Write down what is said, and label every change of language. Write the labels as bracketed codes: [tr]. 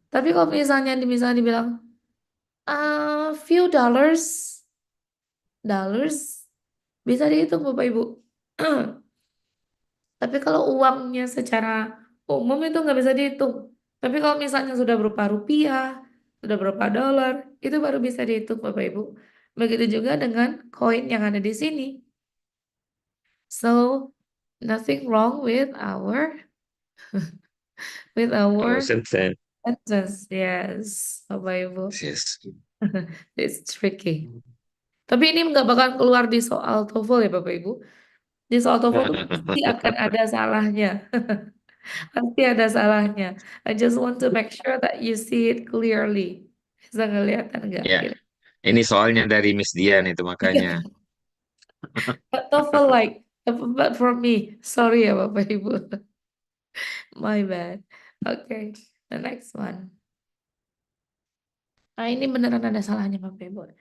[id] Tapi kalau misalnya dibilang, few dollars, bisa dihitung Bapak Ibu. Tapi kalau uangnya secara umum itu nggak bisa dihitung. Tapi kalau misalnya sudah berupa rupiah, sudah berupa dolar, itu baru bisa dihitung Bapak Ibu. Begitu juga dengan koin yang ada di sini. [en] So, nothing wrong with our Sentence. sentence. Yes, Bapak Ibu. Yes. It's tricky. [id] Tapi ini nggak bakal keluar di soal TOEFL ya Bapak Ibu. Di soal TOEFL itu pasti akan ada salahnya. Pasti ada salahnya. [en] I just want to make sure that you see it clearly. [id] Bisa ngeliatan nggak? Ya, Gitu. ini soalnya dari Miss Dian itu makanya. [en] But TOEFL like, but for me, sorry ya Bapak Ibu. My bad. Okay, the next one. [id] Ini beneran ada salahnya Bapak Ibu.